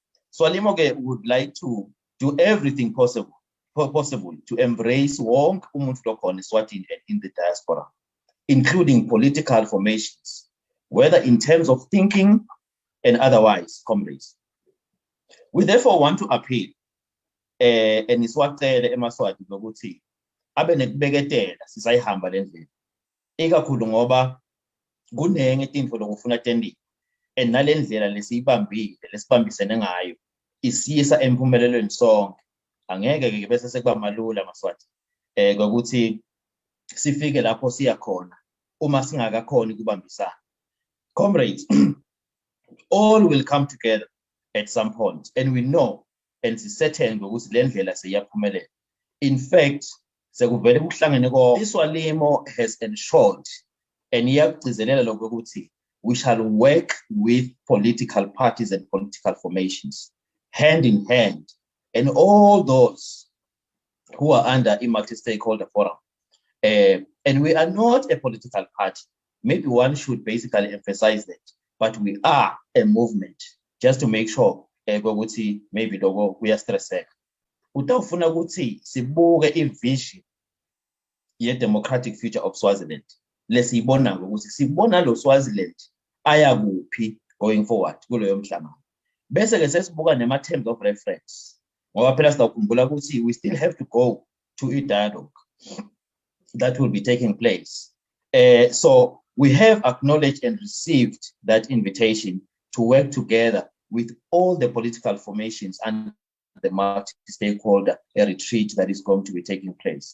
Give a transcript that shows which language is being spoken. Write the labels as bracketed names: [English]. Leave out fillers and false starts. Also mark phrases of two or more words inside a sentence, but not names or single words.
[English] SWALIMO would like to do everything possible to embrace [Swati] wonke umuntu lokhona eSwatini [English] and in the diaspora, including political formations, whether in terms of thinking and otherwise, comrades. We therefore want to appeal and [Swati] iswacele emaswati lokuthi abe nekubeketela sisayihamba le ndlela, ikakhulu ngoba kunenge tintfo lokufuna tending and nale ndlela lesiyibambile lesibambisene ngayo isiyisa emphumelelweni sonke. Angeke ke bese sekuba malula maswati ngokuthi sifike lapho siya khona uma singakakhoni kubambisana. [English] Comrades, all will come together at some point, and we know and certain [Swati] ukuthi le ndlela seyaphumelela. In fact, sekuvele kuhlangene konke. [English] SWALIMO has ensured and [Swati] iyagcizelela lokho ukuthi [English] we shall work with political parties and political formations hand in hand, and all those who are under a multi-stakeholder forum. And we are not a political party. Maybe one should basically emphasize that, but we are a movement, just to make sure maybe we are stressed. [Swati] Utawufuna ukuthi sibuke ivision ye [English] democratic future of Swaziland. [Swati] Lesiyibona ukuthi sibona lo Swaziland aya kuphi [English] going forward [Swati] kuloyo mhlangano. Bese ke sesibuka nema [English] terms of reference. [Swati] Ngoba phela sitawukhumbula ukuthi [English] we still have to go to a dialogue that will be taking place. So we have acknowledged and received that invitation to work together with all the political formations and the multi-stakeholder retreat that is going to be taking place.